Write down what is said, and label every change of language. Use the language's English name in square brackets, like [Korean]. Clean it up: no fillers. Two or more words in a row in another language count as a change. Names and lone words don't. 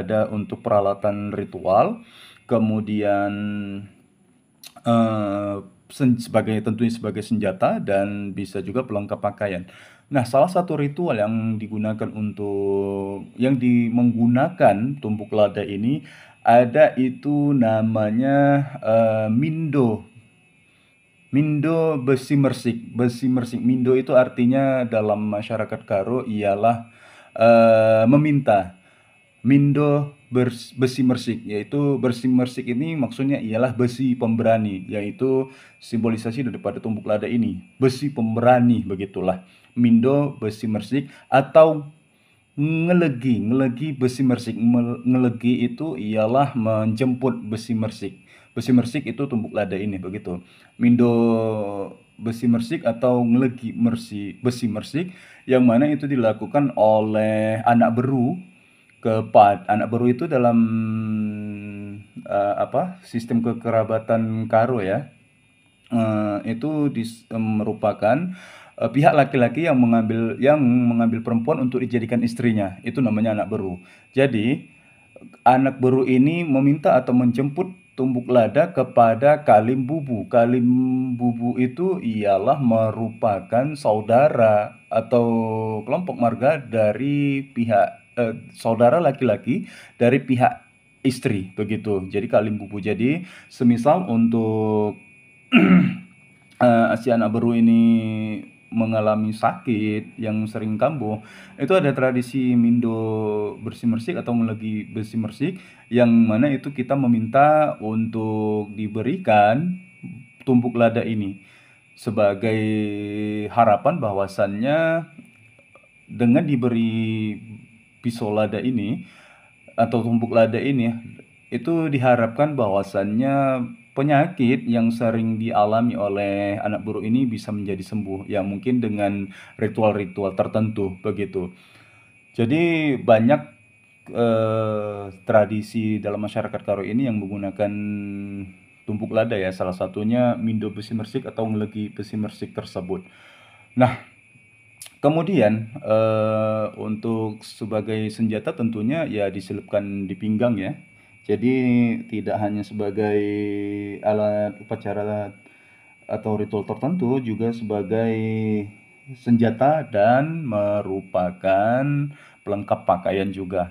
[Indonesian] Ada untuk peralatan ritual, kemudian tentunya sebagai senjata, dan bisa juga pelengkap pakaian. Nah, salah satu ritual yang digunakan untuk menggunakan tumbuk lada ini ada itu namanya mindo. Mindo besi mersik. Besi mersik. Mindo itu artinya dalam masyarakat Karo ialah meminta. Mindo besi mersik, yaitu besi mersik ini maksudnya ialah besi pemberani, yaitu simbolisasi daripada tumbuk lada ini. Besi pemberani, begitulah. Mindo besi mersik atau ngelegi, ngelegi besi mersik. Ngelegi itu ialah menjemput besi mersik. Besi mersik itu tumbuk lada ini, begitu. Mindo besi mersik atau ngelegi besi mersik, yang mana itu dilakukan oleh anak beru anak beru itu dalam sistem kekerabatan Karo ya. Itu merupakan pihak laki-laki yang mengambil perempuan untuk dijadikan istrinya. Itu namanya anak beru. Jadi anak beru ini meminta atau menjemput tumbuk lada kepada Kalim Bubu. Kalim Bubu itu ialah merupakan saudara atau kelompok marga dari pihak saudara laki-laki dari pihak istri, begitu. Jadi Kalim Bubu. Jadi semisal untuk si anak baru ini mengalami sakit yang sering kambuh, itu ada tradisi mindo bersih mersik atau lagi bersih mersik, yang mana itu kita meminta untuk diberikan tumbuk lada ini sebagai harapan bahwasannya dengan diberi pisau lada ini atau tumbuk lada ini, itu diharapkan bahwasannya penyakit yang sering dialami oleh anak buruk ini bisa menjadi sembuh, ya mungkin dengan ritual-ritual tertentu, begitu. Jadi banyak tradisi dalam masyarakat Karo ini yang menggunakan tumbuk lada ya, salah satunya mindo besi mersik atau ngelegi besi mersik tersebut. Nah, kemudian untuk sebagai senjata tentunya ya diselipkan di pinggang ya. Jadi tidak hanya sebagai alat upacara atau ritual tertentu, juga sebagai senjata dan merupakan pelengkap pakaian juga.